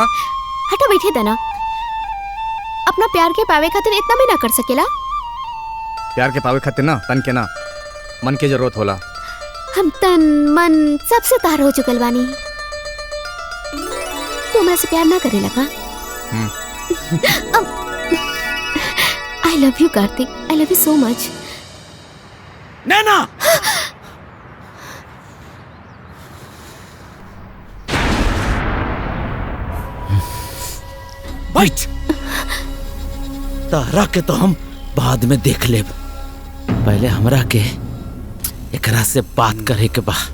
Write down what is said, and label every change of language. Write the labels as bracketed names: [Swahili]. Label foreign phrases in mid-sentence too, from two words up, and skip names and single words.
[Bhojpuri] हटा बैठे तना। अपना प्यार के पावे खातिर इतना भी ना कर सकेला। प्यार के पावे खातिर ना तन के ना मन के जरूरत होला। हम तन मन सबसे तार हो चुकल बानी। तू हमरा से प्यार ना करे लगा? [English] I love you कार्तिक, I love you so much। [Bhojpuri] नैना बैठ। तारा के तो हम बाद में देख लेब, पहले हमरा के एकरा से बात करे के बा।